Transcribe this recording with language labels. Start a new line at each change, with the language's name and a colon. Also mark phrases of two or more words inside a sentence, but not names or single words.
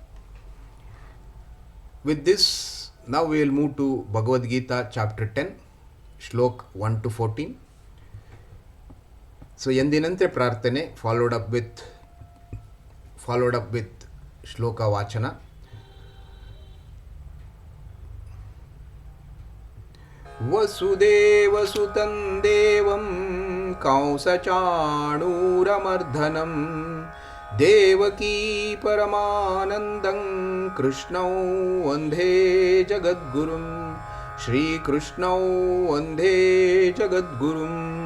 English: with this ನಾವು will move to Bhagavad Gita chapter 10 shlok 1 to 14.
Kannada: ಸೊ ಎಂದಿನಂತೆ ಪ್ರಾರ್ಥನೆ
English: followed up with
Kannada: ಶ್ಲೋಕ ವಾಚನ.
Sanskrit: ವಸುದೇವಸುತಂ ದೇವಂ ಕಂಸಚಾಣೂರಮರ್ಧನಂ ದೇವಕೀ ಪರಮಾನಂದಂ ಕೃಷ್ಣೌ ವಂದೇ ಜಗದ್ಗುರುಂ ಶ್ರೀಕೃಷ್ಣೌ ವಂದೇ ಜಗದ್ಗುರುಂ.